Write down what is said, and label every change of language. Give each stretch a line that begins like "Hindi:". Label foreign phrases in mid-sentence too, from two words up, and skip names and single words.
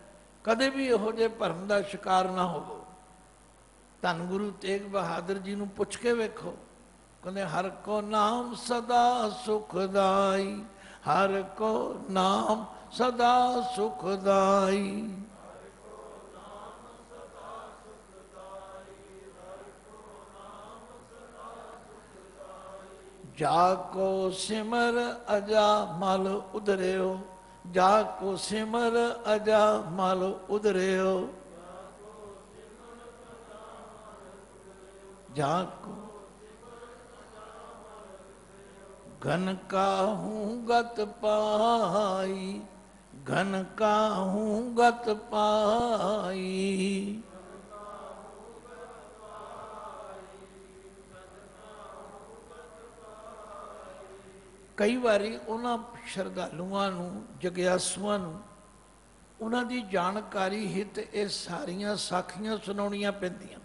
Punjabi: ਕਦੇ ਵੀ ਇਹੋ ਜਿਹੇ ਭਰਮ ਦਾ ਸ਼ਿਕਾਰ ਨਾ ਹੋਵੋ। ਧੰਨ ਗੁਰੂ ਤੇਗ ਬਹਾਦਰ ਜੀ ਨੂੰ ਪੁੱਛ ਕੇ ਵੇਖੋ, ਕਹਿੰਦੇ
Braj: हर को नाम सदा सुखदाई, हर को नाम सदा सुखदाई। जाको सिमर अजा मल उधरियो, जाको सिमर अजा मल उधरियो, जाको घन काहूँ गत पाई, घन काहूँ गत पाई।
Punjabi: ਕਈ ਵਾਰੀ ਉਹਨਾਂ ਸ਼ਰਧਾਲੂਆਂ ਨੂੰ, ਜਗਿਆਸੂਆਂ ਨੂੰ ਉਹਨਾਂ ਦੀ ਜਾਣਕਾਰੀ ਹਿੱਤ ਇਹ ਸਾਰੀਆਂ ਸਾਖੀਆਂ ਸੁਣਾਉਣੀਆਂ ਪੈਂਦੀਆਂ।